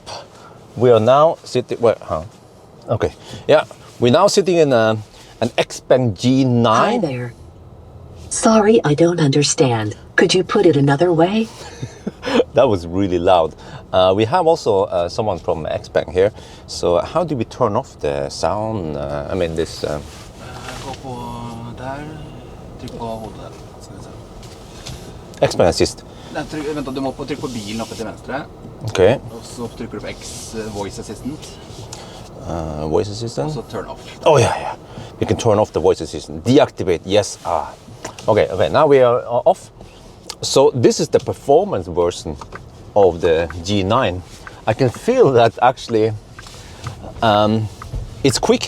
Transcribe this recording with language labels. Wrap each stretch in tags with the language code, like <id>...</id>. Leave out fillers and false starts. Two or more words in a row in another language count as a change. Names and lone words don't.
<en>We are now sitting, okay, yeah, we're now sitting in an Xpeng G9. Hi there. Sorry, I don't understand. Could you put it another way? That was really loud. We have also someone from Xpeng here. So how do we turn off the sound? I mean this...</en> <sv>Gå på där, tryck på hodet.</sv> <en>Xpeng assist.</en> <no>Vänta, du må trykke på bilen oppe til venstre. Okay. Og så trykker du på X</no> <en>voice assistant. Voice assistant?</en> <no>Og så</no> <en>turn off. Oh yeah. We can turn off the voice assistant. Deactivate, yes. Okay, now we are off. So this is the performance version of the G9. I can feel that actually it's quick.</en>